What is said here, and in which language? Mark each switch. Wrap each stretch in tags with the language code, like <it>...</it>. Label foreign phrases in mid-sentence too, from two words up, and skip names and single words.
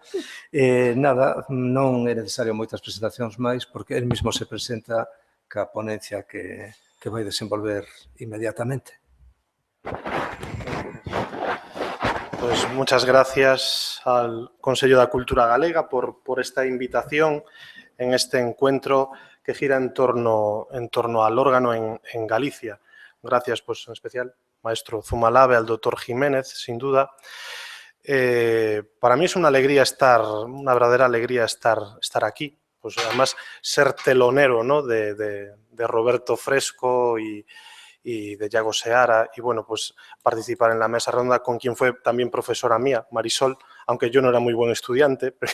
<gl>Nada, non é necesario moitas presentacións máis, porque</gl> <es>el mismo se presenta</es> <gl>ca ponencia que vai desenvolver inmediatamente.</gl> <es>Pues muchas gracias al Consello da Cultura Galega por esta invitación en este encuentro que gira en torno al órgano en Galicia. Gracias, pues, en especial, maestro Zumalave, al doctor Jiménez, sin duda. Para mí es una verdadera alegría estar aquí. Pues además, ser telonero, ¿no?, de Roberto Fresco y de Yago Seara, y bueno, pues participar en la mesa redonda con quien fue también profesora mía, Marisol, aunque yo no era muy buen estudiante.</es>